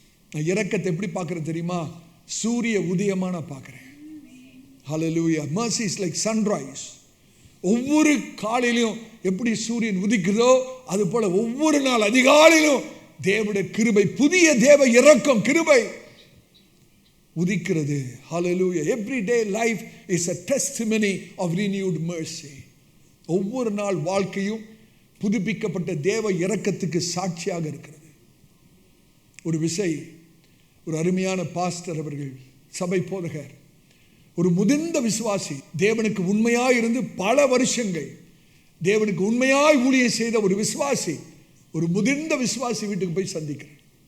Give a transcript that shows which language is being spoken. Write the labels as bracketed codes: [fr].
[ta] நான் இரக்கத்தை எப்படி பார்க்கிறேன் தெரியுமா? சூரிய உதயமா நான் பார்க்கிறேன். ஹல்லேலூயா. [en] mercy is like sunrise. [ta] ஒவ்வொரு காலையிலும் எப்படி சூரியன் உதிக்குதோ அது போல ஒவ்வொரு நாள் அதிகாலையிலும் தேவனுடைய கிருபை, புதிய தேவ இரக்கம் கிருபை உதிக்கிறது. ஹல்லேலூயா. [en] every day life is a testimony of renewed mercy. [ta] ஒவ்வொரு நாள் வாழ்க்கையும் புதுப்பிக்கப்பட்ட தேவ இரக்கத்துக்கு சாட்சியாக இருக்கிறது. ஒரு விசை ஒரு அருமையான பாஸ்டர் அவர்கள், சபை போதகர், ஒரு முதிர்ந்த விசுவாசி, தேவனுக்கு உண்மையாய் இருந்து பல வருஷங்கள் தேவனுக்கு உண்மையாய் ஊழியம் செய்த ஒரு விசுவாசி, ஒரு முதிர்ந்த விசுவாசி வீட்டுக்கு போய் சந்திக்கிறேன்.